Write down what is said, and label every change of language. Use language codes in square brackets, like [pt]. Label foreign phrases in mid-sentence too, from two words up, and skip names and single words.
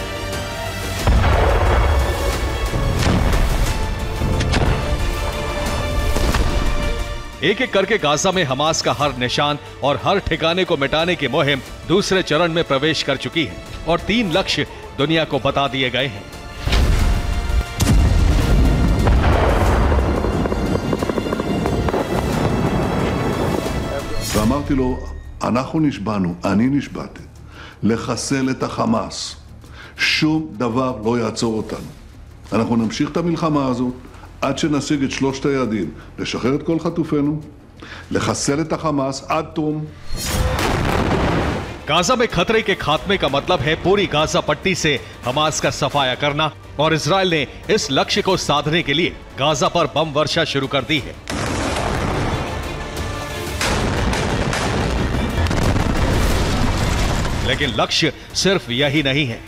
[hi] एक एक करके गाजा में हमास का हर निशान और हर ठिकाने को मिटाने की मुहिम दूसरे चरण में प्रवेश कर चुकी है और 3 लक्ष्य दुनिया को बता दिए गए हैं। [he] ואמרתי לו, אנחנו נשבענו, אני נשבעתי, לחסל את החמאס. שום דבר לא יעצור אותנו. אנחנו נמשיך את המלחמה הזאת עד שנשיג את 3 היעדים, לשחרר את כל חטופינו, לחסל את החמאס עד תום. [hi] गाजा में खतरे के खात्मे का मतलब है पूरी गाजा पट्टी से हमास का सफाया करना और इजराइल ने इस लक्ष्य को साधने के लिए गाजा पर बम वर्षा शुरू कर दी है। लेकिन लक्ष्य सिर्फ यही नहीं है।